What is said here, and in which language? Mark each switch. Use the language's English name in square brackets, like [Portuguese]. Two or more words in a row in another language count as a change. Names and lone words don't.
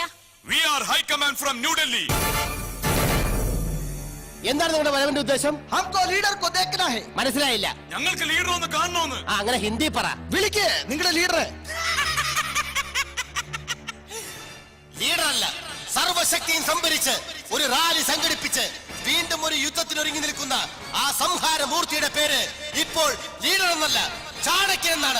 [English] We are High Command from New Delhi. [Malayalam] എന്താണ് നിങ്ങളുടെ വരവിന്റെ ഉദ്ദേശം? [Hindi] हमको लीडर को देखना है. [Malayalam] മനസ്സിലായില്ല. ഞങ്ങൾക്ക് ലീഡർ ഒന്ന് കാണണമെന്ന്. ആ അങ്ങനെ ഹിന്ദി പറ. വിളിക്ക് നിങ്ങളുടെ ലീഡറെ. ലീഡറല്ല, സർവശക്തിയും സംഭരിച്ച് ഒരു റാലി സംഘടിപ്പിച്ച് വീണ്ടും ഒരു യുദ്ധത്തിനൊരുങ്ങി നിൽക്കുന്ന ആ സംഹാര മൂർത്തിയുടെ പേര് ഇപ്പോൾ ലീഡർ എന്നല്ല, ചാണക്യൻ എന്നാണ്.